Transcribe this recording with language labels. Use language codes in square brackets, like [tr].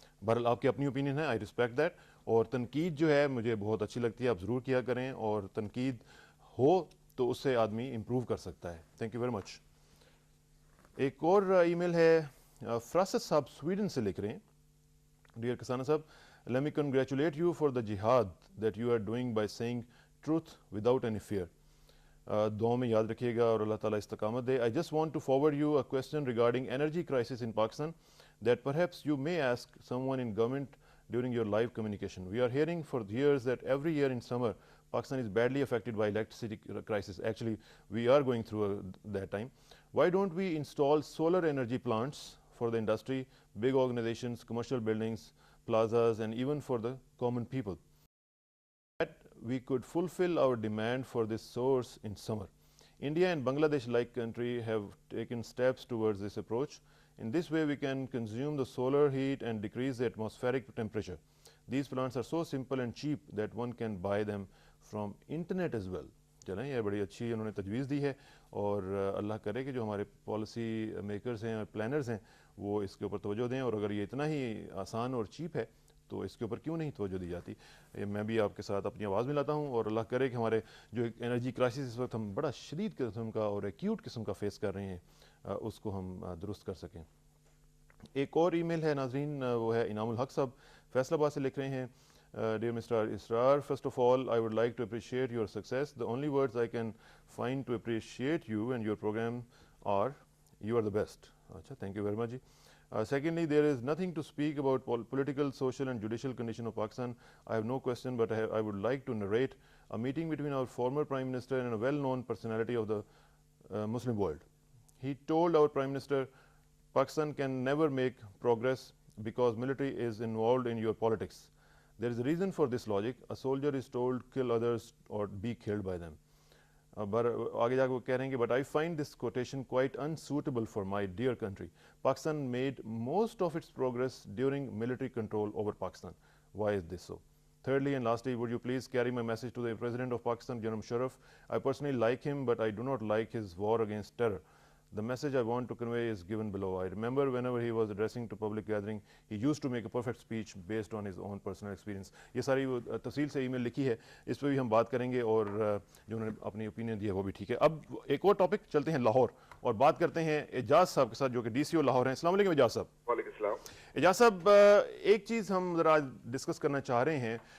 [ur] بہرحال آپ کی اپنی اوپینین ہے، [en] I respect that. [ur] اور تنقید جو ہے مجھے بہت اچھی لگتی ہے، آپ ضرور کیا کریں، اور تنقید ہو تو اس سے آدمی امپروو کر سکتا ہے. [en] Thank you very much. [ur] ایک اور ای میل ہے، فراست صاحب سویڈن سے لکھ رہے ہیں. [en] Dear Kasana sahab, let me congratulate you for the jihad that you are doing by saying truth without any fear. [ur] دعاؤں میں یاد رکھیے گا اور اللہ تعالیٰ استقامت دے. [en] I just want to forward you a question regarding energy crisis in Pakistan that perhaps you may ask someone in government during your live communication. We are hearing for years that every year in summer Pakistan is badly affected by electricity crisis. Actually, we are going through that time. Why don't we install solar energy plants for the industry, big organizations, commercial buildings, plazas, and even for the common people? That we could fulfill our demand for this source in summer. India and Bangladesh like country have taken steps towards this approach. In this way, we can consume the solar heat and decrease the atmospheric temperature. These plants are so simple and cheap that one can buy them from internet as well. [ur] چلیں یہ بڑی اچھی انہوں نے تجویز دی ہے اور اللہ کرے کہ جو ہمارے پالیسی میکرز ہیں اور پلانرز ہیں وہ اس کے اوپر توجہ دیں، اور اگر یہ اتنا ہی آسان اور چیپ ہے تو اس کے اوپر کیوں نہیں توجہ دی جاتی. میں بھی آپ کے ساتھ اپنی آواز ملاتا ہوں اور اللہ کرے کہ ہمارے جو ایک انرجی کرائسس اس وقت ہم بڑا شدید قسم کا اور ایکیوٹ قسم کا فیس کر رہے ہیں اس کو ہم درست کر سکیں. ایک اور ای میل ہے ناظرین، وہ ہے انعام الحق صاحب فیصل آباد سے لکھ رہے ہیں. [en] Dear Mr. Israr, first of all, I would like to appreciate your success. The only words I can find to appreciate you and your program are, you are the best. Achha, thank you very much. Secondly, there is nothing to speak about political, social and judicial condition of Pakistan. I have no question, but I would like to narrate a meeting between our former Prime Minister and a well-known personality of the Muslim world. He told our Prime Minister, Pakistan can never make progress because military is involved in your politics. There is a reason for this logic. A soldier is told kill others or be killed by them. [ur] آگے جا کے وہ کہہ رہے ہیں کہ [en] but I find this quotation quite unsuitable for my dear country. Pakistan made most of its progress during military control over Pakistan. Why is this so? Thirdly and lastly, would you please carry my message to the President of Pakistan, General Musharraf? I personally like him, but I do not like his war against terror. The message I want to convey is given below. I remember whenever he was addressing to public gathering, he used to make a perfect speech based on his own personal experience. [ur] یہ ساری وہ تفصیل سے ای میل لکھی ہے، اس پہ بھی ہم بات کریں گے اور جو انہوں نے اپنی اوپینین دی ہے وہ بھی ٹھیک ہے. اب ایک اور ٹاپک چلتے ہیں لاہور اور بات کرتے ہیں اعجاز صاحب کے ساتھ جو کہ ڈی سی او لاہور ہیں. السلام علیکم اعجاز صاحب. وعلیکم السلام. اعجاز صاحب ایک چیز ہم ذرا ڈسکس کرنا چاہ رہے ہیں.